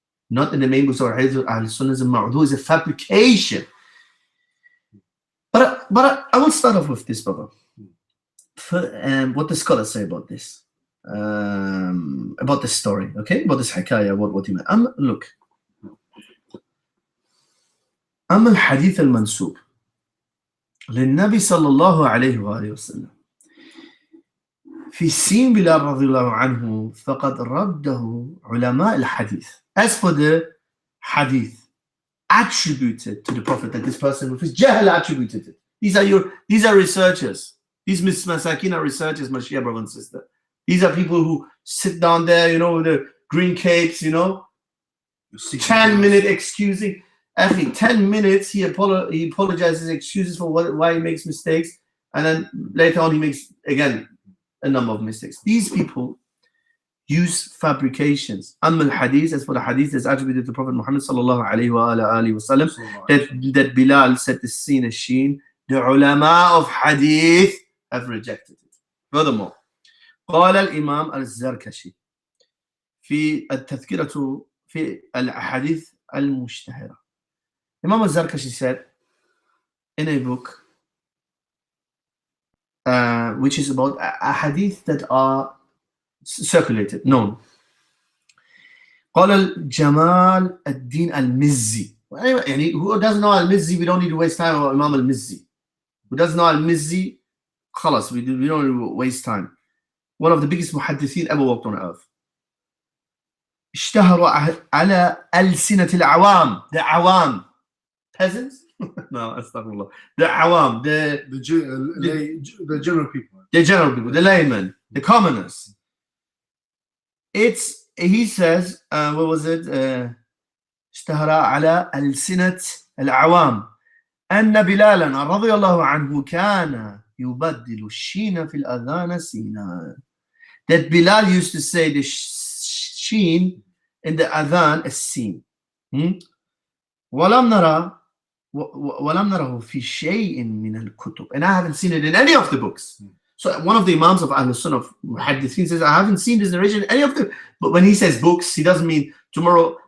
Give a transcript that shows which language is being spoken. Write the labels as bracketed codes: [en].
[en] Not in the main books of Hadith of Ahl Sunnah, is a mawdu', is a fabrication. But I will start off with this, brother. What the scholars say about this, about this story, okay? About this Hakaya, what he meant. Look. [ar] أما الحديث المنسوب للنبي صلى الله عليه وآله وسلم في سين بلال رضي الله عنه فقد رده علماء الحديث. [en] As for the hadith attributed to the Prophet, that this person with his jahl attributed it. These are researchers. These masakin are researchers, my Shia brother and sister. These are people who sit down there, you know, with the green capes, you know, 10-minute excusing. Actually, 10 minutes, he apologizes, excuses for why he makes mistakes, and then later on he makes, again, a number of mistakes. These people use fabrications. Amma al-hadith, as for the hadith that's attributed to Prophet Muhammad sallallahu alayhi wa alihi wa sallam, that Bilal said the scene as sheen, the ulama of hadith have rejected it. Furthermore, [ar] قال الإمام الزركشي في التذكرة في الأحاديث المشتهرة. [en] Imam al-Zarkashi said in a book which is about a hadith that are circulated, known. [ar] قال الجمال الدين المزي. [en] يعني who doesn't know al-Mizzi, we don't need to waste time on Imam al-Mizzi. Who doesn't know al-Mizzi, خلاص, we don't need to waste time. One of the biggest muhaddithin ever walked on earth. [ar] اشتهر على ألسنة العوام. [en] The awam. Peasants? No, astaghfirullah. The awam. The general people. The general people, the laymen, the commoners. He says, what was it? [ar] اشتهر على ألسنة العوام أن بلالا رضي الله عنه كان يبدل الشين في الأذان سينا. [en] That Bilal used to say the sheen in the adhan is seen. [ar] ولم نره في شيء من الكتب. [en] And I haven't seen it in any of the books. So one of the Imams of Ahl Sunnah of Muhaddithin says, I haven't seen this narration in any of the, but when he says books, he doesn't mean tomorrow.